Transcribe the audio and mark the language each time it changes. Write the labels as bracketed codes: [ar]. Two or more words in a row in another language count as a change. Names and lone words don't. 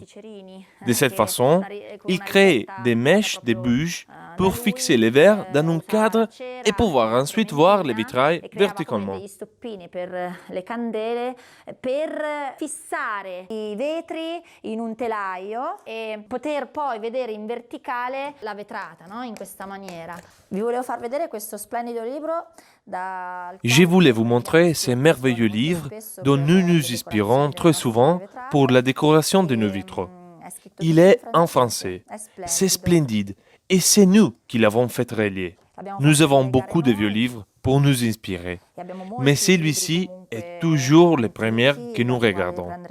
[fr] De cette façon, il créait des mèches de bûches pour fixer les verres dans un cadre et pouvoir ensuite voir les vitrailles verticalement. [it] Degli stoppini per le candele per fissare i vetri in un telaio e poter poi vedere in verticale la vetrata, no? In questa maniera. Vi volevo far vedere questo splendido libro. [fr] Je voulais vous montrer ces merveilleux livres dont nous nous inspirons très souvent pour la décoration de nos vitraux. Il est en français, c'est splendide et c'est nous qui l'avons fait relier. Nous avons beaucoup de vieux livres pour nous inspirer, mais celui-ci est toujours le premier que nous regardons.